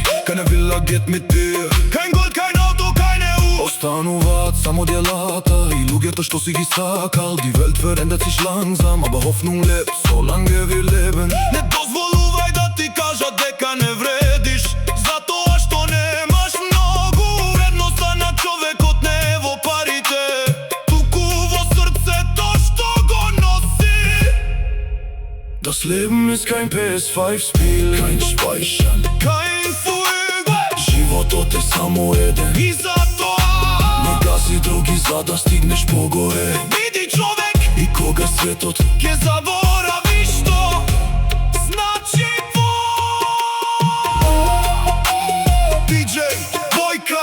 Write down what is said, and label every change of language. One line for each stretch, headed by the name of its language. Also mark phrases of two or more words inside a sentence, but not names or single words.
German: Keine Villa geht mit dir, kein Gold, kein Auto, keine Uhr.
Macedonian: Остануваат само делата и луѓето што си ги сакал.
German: Die Welt verändert sich langsam, aber Hoffnung lebt, solange wir leben.
Macedonian: Не дозволувај да ти кажат дека не вредиш, затоа што немаш многу. Вредноста на човекот не е во парите, туку во срцето што го носи.
German: Das Leben ist kein PS5-Spiel, kein Speichern, kein Fuego.
Macedonian: Животот е само еден и затоа не гаси други за да стигнеш погоре. Биди човек и кога светот ќе заборави што значи DJ Boyka.